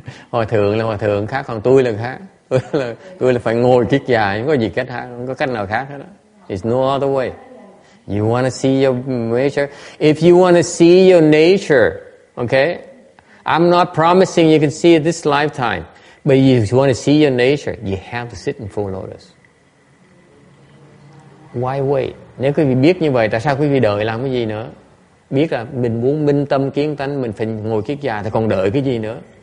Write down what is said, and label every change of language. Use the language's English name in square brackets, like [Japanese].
[Vietnamese] Hòa thượng là hòa thượng khác, còn tôi là khác. Tôi là phải ngồi kiết già, không có gì cách khác, không có cách nào khác hết. [English] It's no other way. You want to see your nature? If you want to see your nature, okay? I'm not promising you can see it this lifetime. But if you want to see your nature, you have to sit in full lotus. Why wait? [Vietnamese] Nếu quý vị biết như vậy, tại sao quý vị đợi làm cái gì nữa? Biết là mình muốn minh tâm kiến tánh, mình phải ngồi kiết già, thì còn đợi cái gì nữa?